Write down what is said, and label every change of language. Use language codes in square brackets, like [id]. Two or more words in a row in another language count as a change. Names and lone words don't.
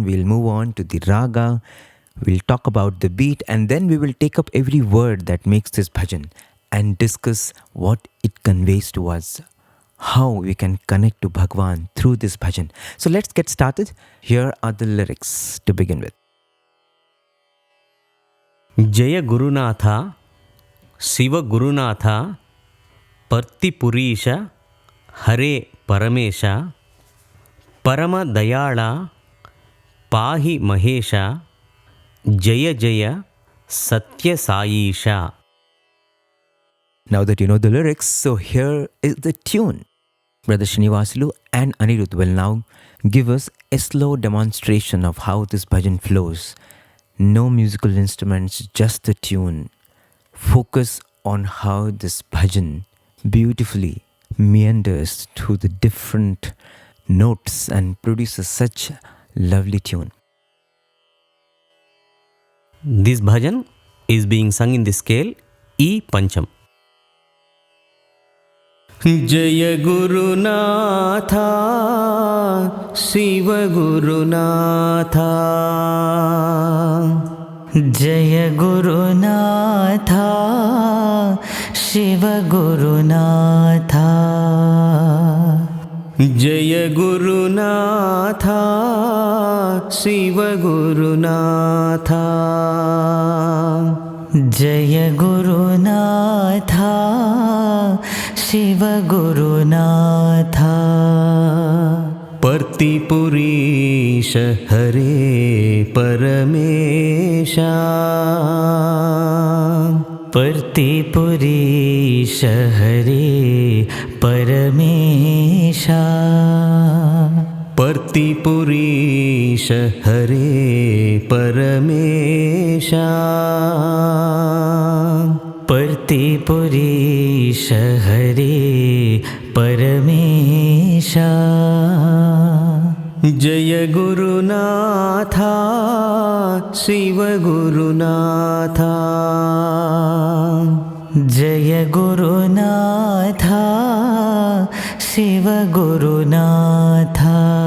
[en] We'll move on to the raga. We'll talk about the beat. And then we will take up every word that makes this bhajan and discuss what it conveys to us, how we can connect to Bhagwan through this bhajan. So let's get started. Here are the lyrics to begin with. [sa] जय गुरु नाथ, शिव गुरु नाथ, पर्ति पुरीश, हरे परमेश, परम दयाल, पाहि महेश, जय जय, सत्य सायीश. [en] Now that you know the lyrics, so here is the tune. Brother Srinivasulu and Anirudh will now give us a slow demonstration of how this bhajan flows. No musical instruments, just the tune. Focus on how this bhajan beautifully meanders through the different notes and produces such lovely tune. This bhajan is being sung in the scale E Pancham. [sa] जय गुरु नाथ, शिव गुरु नाथ. जय गुरु नाथ, शिव गुरु नाथ. जय गुरु नाथ, शिव गुरु नाथ. जय गुरु नाथ, शिव गुरु नाथ. पर्ति पुरीश, हरे परमेश. पर्ति पुरीश, हरे परमेश. पर्ति पुरीश, हरे परमेश. पर्ति पुरीश, हरे परमेश. जय गुरु नाथ, शिव गुरु नाथ. जय गुरु नाथ, शिव गुरु नाथ.